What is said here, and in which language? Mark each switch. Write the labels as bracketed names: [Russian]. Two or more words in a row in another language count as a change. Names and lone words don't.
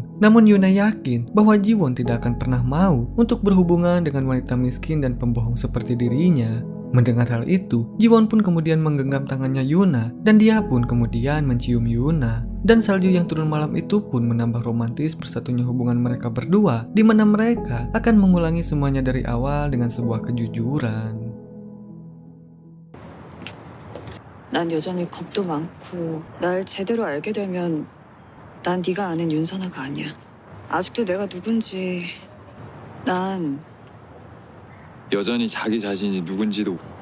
[Indonesian] Namun Yuna yakin bahwa Jiwon tidak akan pernah mau untuk berhubungan dengan wanita miskin dan pembohong seperti dirinya. Mendengar hal itu, Jiwon pun kemudian menggenggam tangannya Yuna dan dia pun kemudian mencium Yuna. Dan salju yang turun malam itu pun menambah romantis bersatunya hubungan mereka berdua, di mana mereka akan mengulangi semuanya dari awal dengan sebuah kejujuran. [Korean] 난 여전히 겁도 많고 날 제대로 알게 되면 난 네가 아는 윤선아가 아니야. 아직도 내가 누군지 난 여전히 자기 자신이 누군지도